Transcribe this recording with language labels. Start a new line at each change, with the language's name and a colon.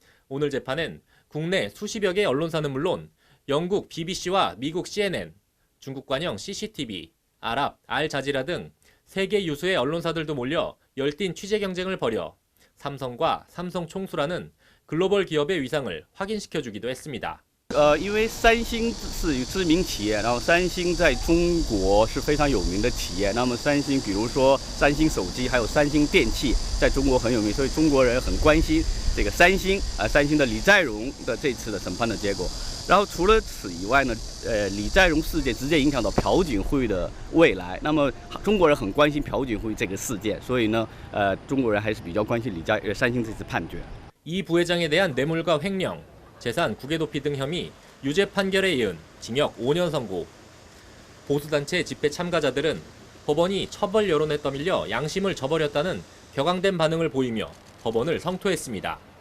Korean: 오늘 재판은 국내 수십여 개 언론사는 물론 영국 BBC와 미국 CNN, 중국 관영 CCTV, 아랍, 알자지라 등 세계 유수의 언론사들도 몰려 열띤 취재 경쟁을 벌여 삼성과 삼성 총수라는 글로벌 기업의 위상을 확인시켜주기도 했습니다.
Chinese: 因为三星是知名企业，然后三星在中国是非常有名的企业。那么三星，比如说三星手机，还有三星电器，在中国很有名，所以中国人很关心这个三星三星的李在镕的这次的审判的结果。然后除了此以外呢，李在镕事件直接影响到朴槿惠的未来。那么中国人很关心朴槿惠这个事件，所以呢，中国人还是比较关心三星这次判决。
Korean: 이 부회장에 대한 뇌물과 횡령, 재산 국외 도피 등 혐의 유죄 판결에 이은 징역 5년 선고. 보수단체 집회 참가자들은 법원이 처벌 여론에 떠밀려 양심을 저버렸다는 격앙된 반응을 보이며 법원을 성토했습니다.